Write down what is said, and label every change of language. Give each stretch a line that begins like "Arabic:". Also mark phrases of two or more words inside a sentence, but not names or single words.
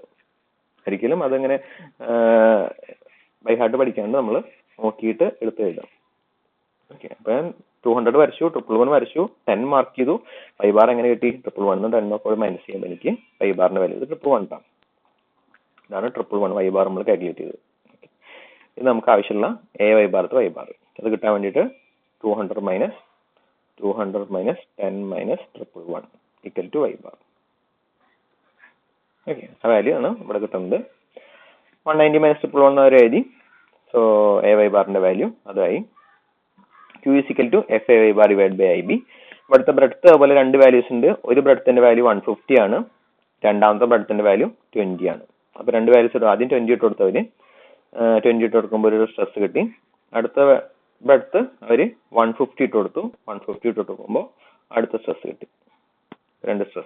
Malayalam: ഒരിക്കലും അതങ്ങനെ
English: by heart
Malayalam: പഠിക്കാണ്ട് നമ്മൾ നോക്കിയിട്ട് എടുത്ത് എഴുതാം. ഓക്കെ, അപ്പൊ 200 വരച്ചു, 111 വരച്ചു, 10 മാർക്ക് ചെയ്തു.
English: y bar
Malayalam: എങ്ങനെ കിട്ടി? 111 10 ഒക്കെ മൈനസ് ചെയ്യുമ്പോൾ എനിക്ക്
English: y bar
Malayalam: ന്റെ വാല്യൂ 111 ആണ്. ഇതാണ്
English: 111 y bar
Malayalam: നമ്മൾ കാൽക്കുലേറ്റ് ചെയ്തത്. ഇത് നമുക്ക് ആവശ്യമുള്ള
English: a y bar y bar. അത് കിട്ടാൻ വേണ്ടിയിട്ട് 200 minus 10 minus 111 equal to y bar.
Malayalam: ഓക്കെ, ആ വാല്യൂ ആണ് ഇവിടെ കിട്ടുന്നത്. 190 minus 111 വരെ എഴുതി. സോ
English: a y bar
Malayalam: ന്റെ വാല്യൂ അതായി.
English: Q is equal to F A y bar divided by IB.
Malayalam: ഇവിടുത്തെ ബ്രെഡ്ത്ത് അതുപോലെ 2 വാല്യൂസ് ഉണ്ട്. ഒരു ബ്രെഡ്ത്തിന്റെ വാല്യൂ 150 ആണ്, രണ്ടാമത്തെ ബ്രെഡ്ത്തിന്റെ വാല്യൂ 20 ആണ്. അപ്പൊ 2 വാല്യൂസ് ഇടും. ആദ്യം 20 ഇട്ട് കൊടുത്തവര് 20 ഇട്ട് കൊടുക്കുമ്പോൾ ഒരു സ്ട്രെസ് കിട്ടി. അടുത്ത ബ്രെഡ്ത്ത് അവര് 150 ഇട്ട് കൊടുത്തു. 150 ഇട്ട് കൊടുക്കുമ്പോൾ അടുത്ത സ്ട്രെസ് കിട്ടി, 2 സ്ട്രെസ്.